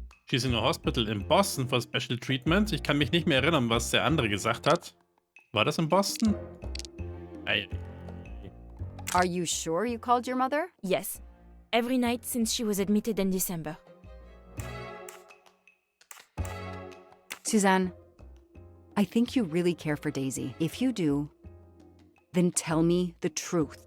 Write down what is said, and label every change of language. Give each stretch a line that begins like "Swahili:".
English: She's in a hospital in Boston for special treatment.
German: Ich kann mich nicht mehr erinnern, was der andere gesagt hat. War das in Boston?
English: Are you sure you called your mother? Yes, every night since she was admitted in December. Suzanne, I think you really care for Daisy. If you do, then tell me the truth.